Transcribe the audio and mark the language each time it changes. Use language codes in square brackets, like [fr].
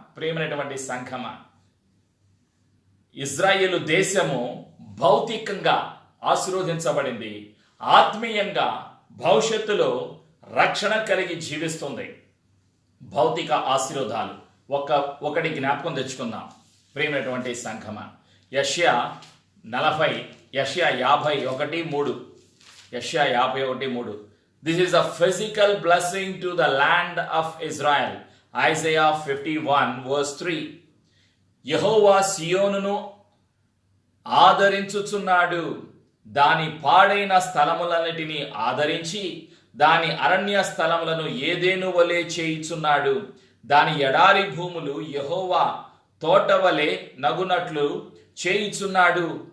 [te] ప్రియమైనటువంటి సంఘమా, ఇజ్రాయేలు దేశము భౌతికంగా ఆశీర్వదించబడింది, ఆత్మీయంగా భవిష్యత్తులో రక్షణ కలిగి జీవిస్తుంది. భౌతిక ఆశీర్వాదాలు ఒకటి జ్ఞాపకం తెచ్చుకుందాం. ప్రియమైనటువంటి సంఘమా, యెషయా 40, యెషయా 51:3, యెషయా 51:3. [en] This is a physical blessing to the land of Israel. Isaiah 51:3. [te] యెహోవా సియోనును ఆదరించుచున్నాడు, దాని పాడైన స్థలములన్నిటినీ ఆదరించి దాని అరణ్య స్థలములను ఏదేను వలె చేయుచున్నాడు. దాని ఎడారి భూములు యెహోవా తోటవలె నగునట్లు చేయుచున్నాడు.